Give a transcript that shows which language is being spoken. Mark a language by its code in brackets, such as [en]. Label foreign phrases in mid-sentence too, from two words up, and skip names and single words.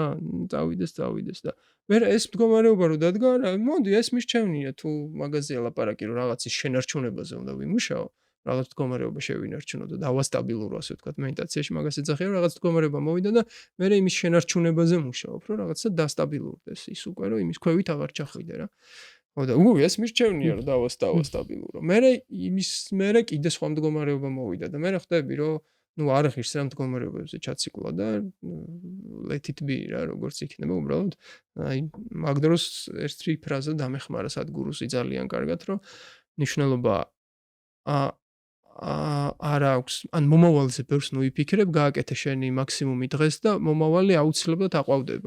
[ka] წავიდეს და მე ეს მდგომარეობა რო დადგა, მოდი ეს მირჩევნია თუ მაგაზია ლაპარაკი რომ რაღაცის შენარჩუნებაზე უნდა ვიმუშაო, რაღაც მდგომარეობა შევინარჩუნო და დავასტაბილურო ასე ვთქვათ, მედიტაციაში მაგას ეძახიან, რაღაც მდგომარეობა მოვიდა და მე იმის შენარჩუნებაზე მუშაობ, რომ რაღაცა დასტაბილურდეს ის უკვე რომ იმის ქვევით აღარ ჩახვიდე რა. ხო და ეს მირჩევნია რომ დავასტაბილურო. მე კიდე სხვა მდგომარეობა მოვიდა და მე ხვდები რომ ნუ არ ღირს რა მდგომარეობებზე ჩაციკლა და [en] let it be [ka] რა როგორც იქნება უბრალოდ აი მაგ დროს ერთი ფრაზა დამეხმარა სადგურუსი ძალიან კარგად რომ ნიშნულობა არ აქვს ან მომავალზე ბევრს ნუ იფიქრებ გააკეთე შენი მაქსიმუმი დღეს და მომავალი აუცილებლად აყვავდება.